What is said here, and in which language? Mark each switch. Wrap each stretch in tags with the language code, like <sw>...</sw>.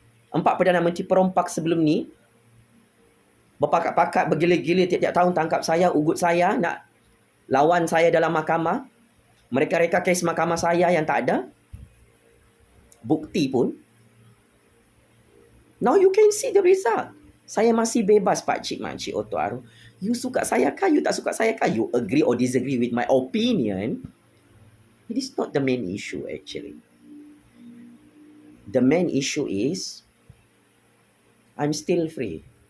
<ms>4 Perdana Menteri perompak sebelum ni berpakat-pakat, bergila-gila tiap-tiap tahun tangkap saya, ugut saya, nak lawan saya dalam mahkamah. Mereka reka kes mahkamah saya yang tak ada bukti pun.</ms> <en>Now you can see the result.</en> <ms>Saya masih bebas Pak Cik Makcik Oto Arong. You suka saya kah? You tak suka saya kah?</ms> <en>You agree or disagree with my opinion? It is not the main issue actually. The main issue is I'm still free.</en>